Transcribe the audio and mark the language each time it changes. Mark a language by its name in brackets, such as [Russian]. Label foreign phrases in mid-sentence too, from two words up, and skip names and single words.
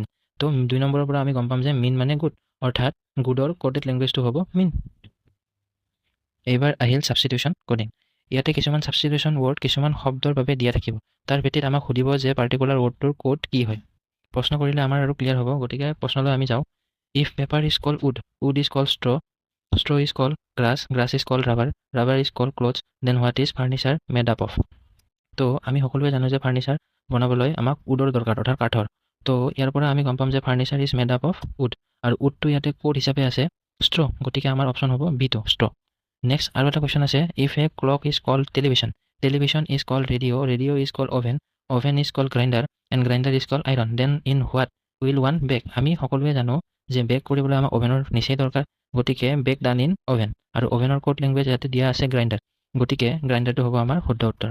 [Assamese] তো 2 নম্বৰৰ পৰা আমি গম পাম যে মিন মানে গুড, অৰ্থাৎ গুডৰ [English] coded languageটো [Assamese] হ'ব মিন। এইবাৰ আহিল [English] substitution coding. [Assamese] ইয়াতে কিছুমান [English] substitution word [Assamese] কিছুমান শব্দৰ বাবে দিয়া থাকিব। তাৰ ভিত্তিত আমাক সুধিব যে [English] particular wordটোৰ [Assamese] কোড কি হয়। প্ৰশ্ন কৰিলে আমাৰ আৰু ক্লিয়াৰ হ'ব। গতিকে প্ৰশ্নলৈ আমি যাওঁ। [English] if paper is called wood, wood is called straw, straw is called grass, grass is called rubber, rubber is called clothes, then what is furniture made up of. [Assamese] তো আমি সকলোৱে জানো যে ফাৰ্নিচাৰ বনাবলৈ আমাক উডৰ দৰকাৰ, অৰ্থাৎ কাঠৰ। তো ইয়াৰ পৰা আমি গম পাম যে [English] furniture is made up of wood [Assamese] আৰু উডটো ইয়াতে কোড হিচাপে আছে ষ্ট্ৰ, গতিকে আমাৰ অপশ্যন হ'ব বিটো ষ্ট্ৰ। নেক্সট আৰু এটা কুৱেশ্যন আছে [English] if a clock is called television, television is called radio, radio is called oven, oven is called grinder and grinder is called iron, then in what will one bake. [Assamese] আমি সকলোৱে জানো যে বেক কৰিবলৈ আমাক অভেনৰ নিচেই দৰকাৰ, গতিকে [English] bake done in oven [Assamese] আৰু অভেনৰ [English] code language [Assamese] ইয়াতে দিয়া আছে গ্ৰাইণ্ডাৰ, গতিকে গ্ৰাইণ্ডাৰটো হ'ব আমাৰ শুদ্ধ উত্তৰ।